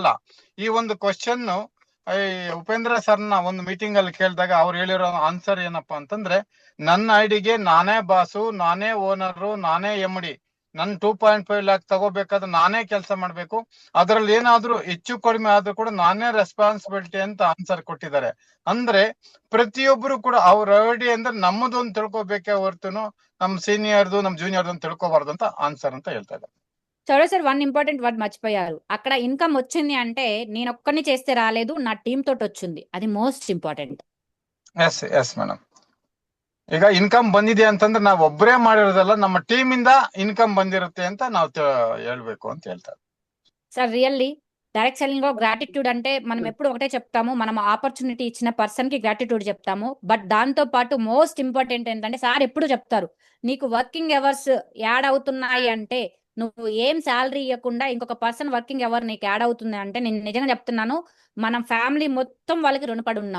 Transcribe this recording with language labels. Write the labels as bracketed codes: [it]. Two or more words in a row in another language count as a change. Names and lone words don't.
[kn] ಈ ಒಂದು ಕ್ವಶನ್ ಉಪೇಂದ್ರ ಸರ್ನ ಒಂದು ಮೀಟಿಂಗ್ ಅಲ್ಲಿ ಕೇಳಿದಾಗ ಅವ್ರು ಹೇಳಿರೋ ಆನ್ಸರ್ ಏನಪ್ಪಾ ಅಂತಂದ್ರೆ, ನನ್ನ ಐಡಿಗೆ ನಾನೇ ಬಾಸು, ನಾನೇ ಓನರು, ನಾನೇ MD, ನನ್ 2.5 ಲ್ಯಾಕ್ ತಗೋಬೇಕಾದ್ರೆ ನಾನೇ ಕೆಲಸ ಮಾಡ್ಬೇಕು, ಅದ್ರಲ್ಲಿ ಏನಾದ್ರೂ ಹೆಚ್ಚು ಕಡಿಮೆ ಆದ್ರೂ ಕೂಡ ನಾನೇ ರೆಸ್ಪಾನ್ಸಿಬಿಲಿಟಿ ಅಂತ ಆನ್ಸರ್ ಕೊಟ್ಟಿದ್ದಾರೆ. ಅಂದ್ರೆ ಪ್ರತಿಯೊಬ್ರು ಕೂಡ ಅವ್ರ ಐಡಿ ಅಂದ್ರೆ ನಮ್ಮದೊಂದು ತಿಳ್ಕೊಬೇಕೆ ಹೊರತುನು ನಮ್ ಸೀನಿಯರ್ದು ನಮ್ ಜೂನಿಯರ್ದು ಅಂತ ತಿಳ್ಕೊಬಾರ್ದು ಅಂತ ఆన్సర్ ಅಂತ ಹೇಳ್ತಾ ಇದ್ದಾರೆ. [te] చూడ సార్, [en] one important word [te] మర్చిపోయారు. అక్కడ ఇన్కమ్ వచ్చింది అంటే నేను ఒక్కని చేస్తే రాలేదు, నా టీం తోటి వచ్చింది. అది [en] most important. yes yes madam. [kn] ಈಗ ಇನ್ಕಮ್ ಬಂದಿದೆ ಅಂತಂದ್ರೆ ನಾವ್ ಒಬ್ಬರೇ ಮಾಡಿರೋದಲ್ಲ, ನಮ್ಮ ಟೀಮ್ ಇಂದ ಇನ್ಕಮ್ ಬಂದಿರುತ್ತೆ ಅಂತ ನಾವು ಹೇಳ್ಬೇಕು ಅಂತ ಹೇಳ್ತಾರೆ. [te] సార్ [en] really direct selling [te] లో గ్రాటిట్యూడ్ అంటే మనం ఎప్పుడు ఒకటే చెప్తాము, మనం ఆపర్చునిటీ ఇచ్చిన పర్సన్ కి గ్రాటిట్యూడ్ చెప్తాము. బట్ దాంతో పాటు [en] most important [te] ఏంటంటే సార్ ఎప్పుడు చెప్తారు, నీకు [en] working hours add [te] అవుతున్నాయి అంటే, నువ్వు ఏం శాలరీ ఇవ్వకుండా ఇంకొక పర్సన్ [en] working hour [te] నీకు యాడ్ అవుతుంది అంటే, నేను నిజంగా చెప్తున్నాను, మనం ఫ్యామిలీ మొత్తం వాళ్ళకి రుణపడి ఉన్నాం.